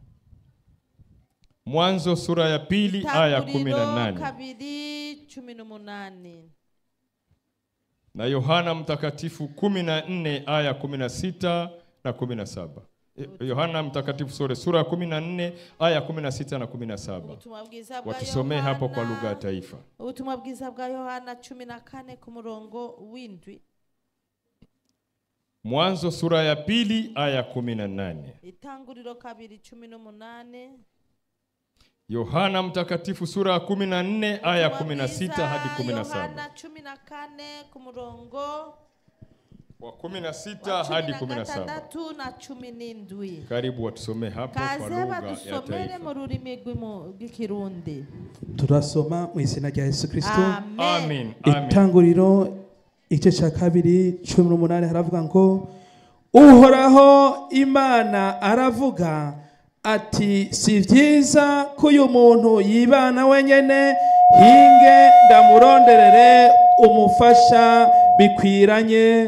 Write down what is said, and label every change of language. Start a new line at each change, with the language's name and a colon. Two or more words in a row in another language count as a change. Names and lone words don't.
Swahili: Mwanzo sura ya 2 aya 18. Na Yohana Mtakatifu 14 aya 16 na 17. Yohana Mtakatifu sura ya 14 aya 16 na 17. Watusomee hapo kwa lugha ya taifa.
Rundi: Ubutumwa bwiza bwa Yohana 14 ku murongo w'indwi.
Swahili: Mwanzo sura ya 2 aya 18.
Rundi: Itanguriro 2:18.
Swahili: Yohana Mtakatifu sura ya 14 aya 16 hadi 17.
Rundi: Yohana 14 ku murongo wa 16 hadi 17.
Swahili: Karibu watusomee hapo kwa lugha ya taifa.
Rundi: Turasoma mu izina rya Yesu Kristo. Amen. Itanguriro igice cya 2:18 haravuga ngo Uhoraho Imana aravuga ati si byiza ko uyu muntu yibana wenyene, hinge ndamuronderere umufasha bikwiranye.